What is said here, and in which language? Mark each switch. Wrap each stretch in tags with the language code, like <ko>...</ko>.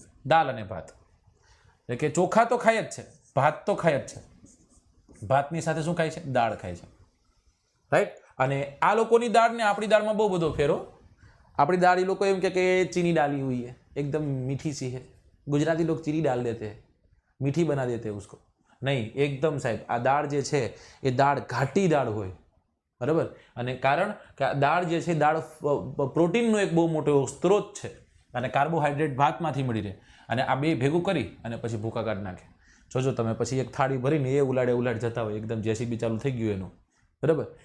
<gu>દાળ અને ભાત એટલે કે ચોખા તો ખાય જ છે, ભાત તો ખાય જ છે. ભાતની સાથે શું ખાય છે? દાળ ખાય છે, રાઈટ. અને આ લોકોની દાળ ને આપણી દાળમાં બહુ બધો ફેરો. આપણી દાળ એ લોકો એમ કે ચીની</gu> <hi>डाली हुई है, एकदम मीठी सी है. गुजराती लोग चीनी डाल देते हैं, मीठी बना देते हैं उसको.</hi> <gu>નહીં, એકદમ સાહેબ આ દાળ જે છે એ દાળ ઘાટી દાળ હોય, બરાબર. અને કારણ કે આ દાળ જે છે, દાળ પ્રોટીનનો એક બહુ મોટો સ્ત્રોત છે, અને કાર્બોહાઈડ્રેટ ભાતમાંથી મળી રહે. અને આ બે ભેગું કરી અને પછી ભૂકા કાઢી નાખે. જોજો તમે પછી એક થાળી ભરીને એ ઉલાડે જતા હોય, એકદમ જેસીબી ચાલુ થઈ ગયું એનું, બરાબર.</gu>